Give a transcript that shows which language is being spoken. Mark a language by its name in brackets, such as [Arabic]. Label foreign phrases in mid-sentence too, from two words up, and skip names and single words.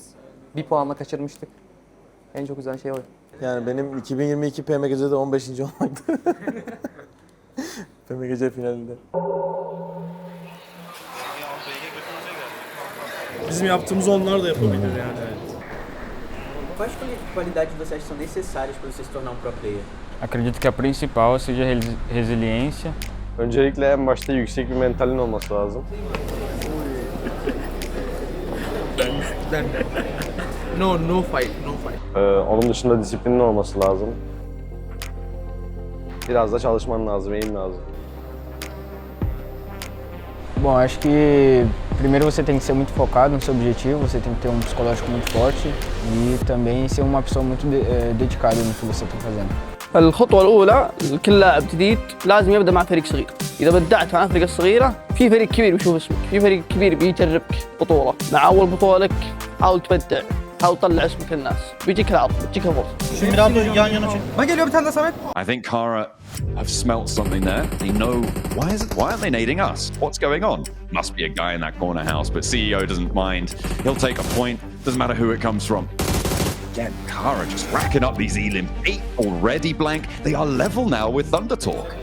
[Turkish] Bir puanla kaçırmıştık. En çok güzel şey o. Yani benim 2022 PMGC'de 15. olmaktı. PMGC finalinde. Bizim yaptığımızı onlar da yapabilir yani. [Portuguese] Quais qualidades vocês são necessárias para você se tornar [English] pro player? [Portuguese] Acredito que a principal seja a resiliência. [Turkish] Öncelikle en başta yüksek bir mentalin olması lazım. [English] No fight. [Turkish] Onun dışında disiplinin olması lazım. Biraz da çalışman lazım, eğim lazım. [Portuguese] Bom, acho que primeiro você tem que ser muito focado no seu objetivo, você tem que ter um psicológico muito forte e também ser uma pessoa muito dedicada no que você está fazendo. [Arabic] الخطوة الأولى لكل لاعب جديد لازم يبدأ مع فريق صغير. إذا بدأت مع الفريق الصغيرة في فريق كبير بيشوف اسمك، في فريق كبير بيجربك بطولة. مع أول بطولة لك حاول تبدع، حاول تطلع اسمك للناس. بيجيك العرض، بيجيك الفرصة. [Turkish] Şimdi biraz da yan yana çek. Bak geliyor bir tane de Samet. [English] I think Kara have smelt something there. They know why aren't they nading us? What's going on? Must be a guy in that corner house, but CEO doesn't mind. He'll take a point. Doesn't matter who it comes from. Again, Kara just racking up these elim. 8 already blank. They are level now with Thunder Talk.